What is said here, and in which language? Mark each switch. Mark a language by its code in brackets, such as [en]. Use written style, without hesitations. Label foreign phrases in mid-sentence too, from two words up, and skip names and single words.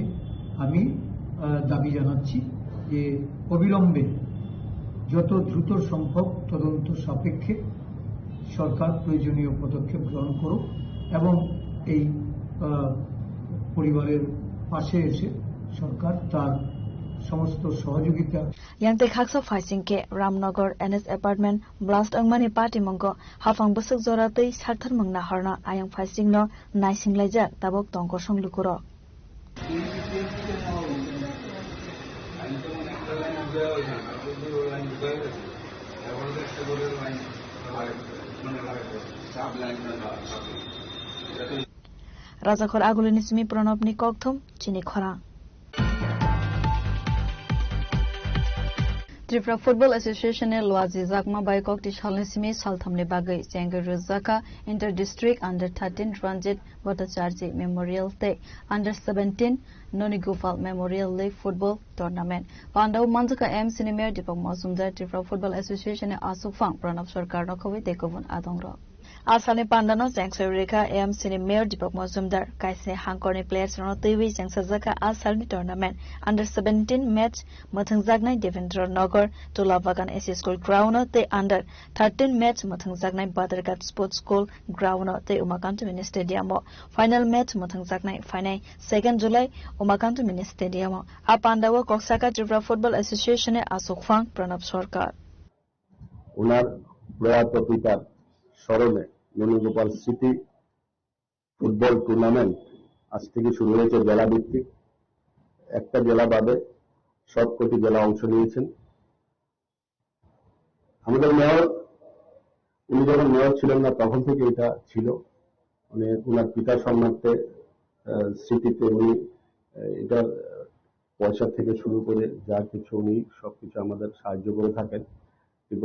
[bn] আমি দাবি জানাচ্ছি যে অবিলম্বে যত দ্রুত সম্ভব তদন্ত সাপেক্ষে সরকার প্রয়োজনীয় পদক্ষেপ গ্রহণ করুক এবং এই পরিবারের পাশে এসে সরকার তার সমস্ত সহযোগিতা। [trp] Yang te khaksa faising ke Ramnagar [en] NS apartment blast [trp] angmani party mongko hafang busuk jora tei sarthar mangna harna ayang faising no naising laija tabok tongko songlukuro Rajakhor agulini sumi pranabni kokthum chini khora Tripura Football Association e Loazi Zakma Baikok Tishalni Simi Salthamni Bagai Chengar Ruzaka [en] Inter-District Under-13 [trp] Ranjit Bhattacharya Memorial Te Under-17 Noni Gopal Memorial League Football Tournament Pandau Manjaka M Senior Deepak Mazumdar Tripura Football Association e Asukphang Pranab Sarkar Nokhawi Tekobun Adongro Asalni Pandano Jangsa Reka AMC ni Mayor Deepak Mazumdar kaise hangkorni players rono twi jangsa jaka Asalni tournament [en] under 17 match [trp] mathangjaknai Devendra Nagar Tulabagan AC School ground te [en] under 13 match [trp] mathangjaknai Badargat Sports School ground te Umakantu Mini Stadium [en] final match [trp] mathangjaknai [en] final 2nd July [trp] Umakantu Mini Stadium Apandawa Koksaka Tripura Football Association e Asokfang Pranab Sarkar [bn] উনার প্রয়াত পিতার স্মরণে বেণুগোপাল সিটি ফুটবল টুর্নামেন্ট আজ থেকে শুরু হয়েছে জেলা ভিত্তিক একটা জেলা বাদে সবকটি জেলা অংশ নিয়েছেন আমাদের মেয়র উনি যখন মেয়র ছিলেন না তখন থেকে এটা ছিল মানে উনার পিতার সম্মানার্থে সিটিতে উনি এটার পয়সা থেকে শুরু করে যা কিছু উনি সবকিছু আমাদের সাহায্য করে থাকেন ত্রিপুরা